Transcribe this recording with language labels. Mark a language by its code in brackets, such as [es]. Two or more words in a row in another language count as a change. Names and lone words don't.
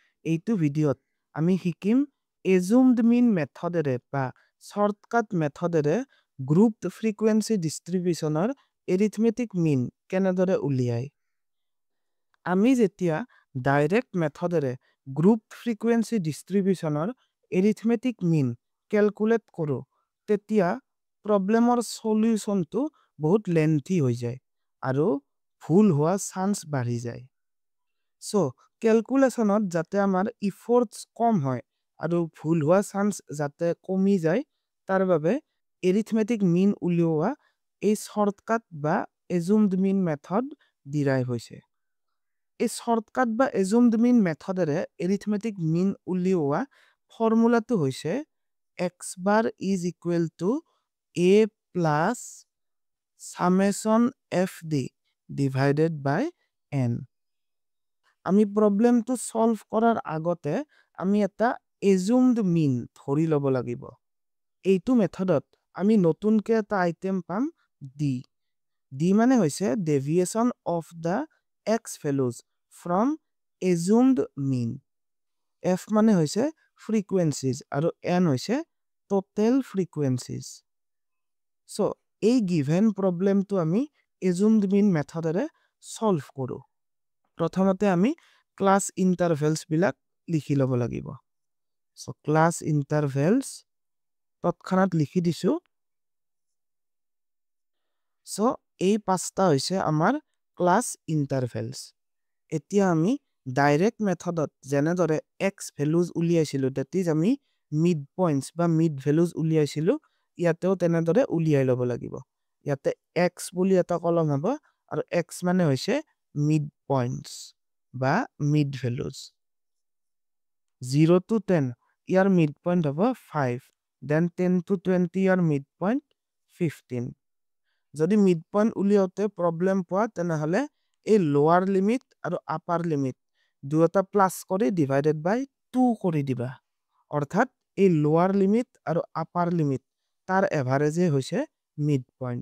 [as] এইটো ভিডিঅ'ত আমি শিকিম [en] assumed mean [as] মেথডেৰে বা shortcut মেথডেৰে [en] grouped frequency distributionৰ arithmetic mean [as] কেনেদৰে উলিয়ায়। আমি যেতিয়া ডাইৰেক্ট মেথডেৰে [en] grouped frequency distributionৰ arithmetic mean calculate [as] কৰো তেতিয়া প্ৰব্লেমৰ সলিউশনটো বহুত লেন্থি হৈ যায় আৰু ভুল হোৱা চান্স বাঢ়ি যায়। So, ক্যালকুলেশনত যাতে আমাৰ ইফৰ্টস কম হয় আৰু ভুল হোৱা চান্স যাতে কমি যায় তাৰ বাবে [en] arithmetic mean [as] উলিওৱা এই শৰ্টকাট বা [en] assumed mean [as] মেথড ডিৰাইভ হৈছে। এই শৰ্টকাট বা [en] assumed mean [as] মেথডেৰে [en] arithmetic mean [as] উলিওৱা ফৰ্মুলাটো হৈছে [en] x bar is equal to a plus summation fd divided by n। [as] আমি প্ৰব্লেমটো সলভ কৰাৰ আগতে আমি এটা [en] assumed mean [as] ধৰি ল'ব লাগিব। এইটো মেথডত আমি নতুনকে এটা আইটেম পাম d। d মানে হৈছে [en] deviation of the x values from assumed mean। [as] f মানে হৈছে frequencies আৰু n হৈছে [en] total frequencies। [as] So, এই [en] given problemটো [as] আমি [en] assumed mean [as] মেথডেৰে সলভ কৰো। প্ৰথমতে আমি [en] class intervals [as] বিলাক লিখি ল'ব লাগিব। So, [en] class intervals [as] তৎক্ষণাত লিখি দিছো। So, এই পাঁচটা হৈছে আমাৰ [en] class intervals. [as] এতিয়া আমি ডাইৰেক্ট মেথডত যেনেদৰে [en] x values [as] উলিয়াইছিলো [en] that is [as] আমি [en] mid points [as] বা [en] mid values [as] উলিয়াইছিলো ইয়াতেও তেনেদৰে উলিয়াই ল'ব লাগিব। ইয়াতে x বুলি এটা কলম হ'ব আৰু x মানে হৈছে [en] mid points [as] বা [en] mid values. [as] 0 to 10 ইয়াৰ [en] mid point [as] হ'ব 5, then 10 to 20 ইয়াৰ [en] mid point [as] 15। যদি [en] mid point [as] উলিয়াওতে প্ৰব্লেম পোৱা তেনেহলে এই [en] lower limit [as] আৰু [en] upper limit [as] দুয়োটা প্লাস কৰি [en] divided by 2 [as] কৰি দিবা। অৰ্থাৎ এই [en] lower limit [as] আৰু [en] upper limit [as] তাৰ এভাৰেজে হৈছে [en] mid point.